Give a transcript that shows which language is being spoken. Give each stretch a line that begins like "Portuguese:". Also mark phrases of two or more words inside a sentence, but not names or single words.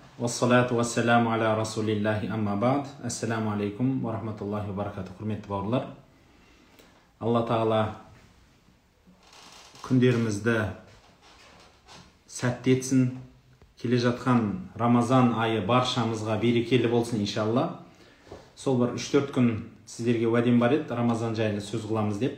Arabic: والصلاة والسلام على رسول الله أما بعد. السلام عليكم ورحمة الله وبركاته.
Kazakh: Құрметті бауырлар, Алла Тағала күндерімізді сәтті етсін. Келе жатқан Рамазан айы баршамызға берекелі болсын иншалла. Сол бір 3-4 күн сіздерге уәдем бар еді, Рамазан жайлы сөз қыламыз деп.